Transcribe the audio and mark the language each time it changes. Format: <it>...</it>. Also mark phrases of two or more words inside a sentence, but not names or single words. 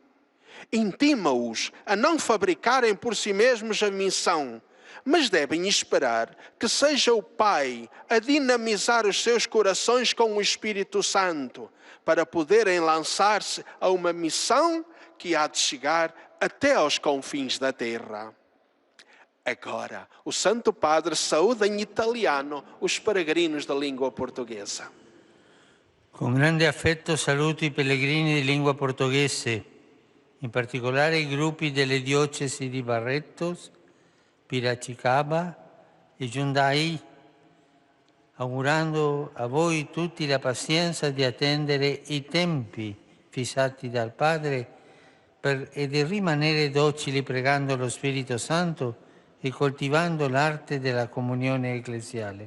<pt>Intima-os a não fabricarem por si mesmos a missão, mas devem esperar que seja o Pai a dinamizar os seus corações com o Espírito Santo, para poderem lançar-se a uma missão que há de chegar até aos confins da terra. Agora, o Santo Padre saúda em italiano os peregrinos da língua portuguesa.</pt> <it>Con grande affetto saluto i pellegrini di lingua portoghese, in particolare i gruppi delle diocesi di Barretos, Piracicaba e Giundai, augurando a voi tutti la pazienza di attendere i tempi fissati dal Padre e di rimanere docili pregando lo Spirito Santo e coltivando l'arte della comunione ecclesiale.</it>